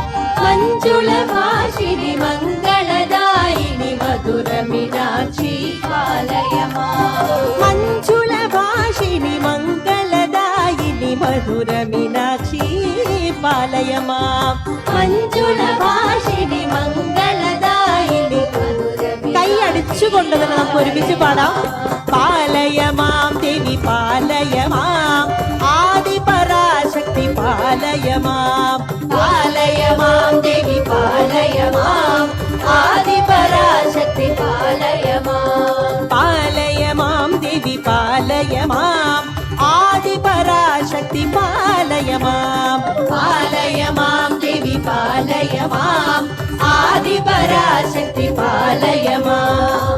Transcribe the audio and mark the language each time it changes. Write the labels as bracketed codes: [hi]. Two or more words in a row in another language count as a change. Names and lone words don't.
[sa] मंजुल भाषिणि मंगलदायिनि मधुर मीनाक्षी पालय माम् मंजुल भाषिणि मंगलदायिनि मधुर मीनाक्षी पालय माम् मंजुल भाषिणि मंगलदायिनि मधुर [ml] കൈ അടിച്ചുകൊണ്ട് തന്നെ നമുക്ക് ഒരുമിച്ച് പാടാം [sa] പാലയ മാം ദേവി പാലയ മാം ആദിപരാശക്തി പാലയ മാം पालय माम् देवी पालय माम् आदिपराशक्ति पालय माम् पालय मां देवी पालय मां आदिपराशक्ति पालय मां पालय माम् देवी पालय माम् आदिपराशक्ति पालय माम्